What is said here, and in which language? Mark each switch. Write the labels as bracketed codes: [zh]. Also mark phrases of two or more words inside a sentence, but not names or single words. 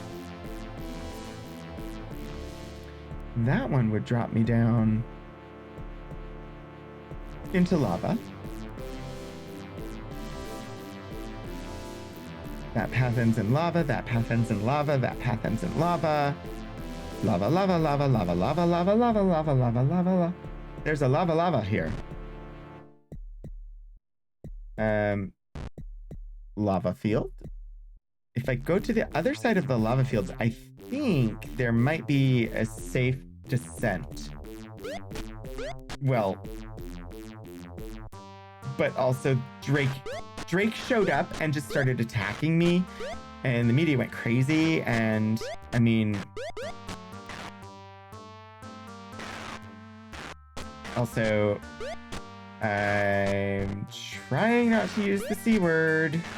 [en] That one would drop me down into lava. That path ends in lava, that path ends in lava, that path ends in lava. Lava, lava, lava, lava, lava, lava, lava, lava, lava, lava, lava. There's a lava lava here. Lava field. If I go to the other side of the lava fields, I think there might be a safe descent. Well, but also Drake showed up and just started attacking me, and the media went crazy, and I mean, also, I'm trying not to use the C word.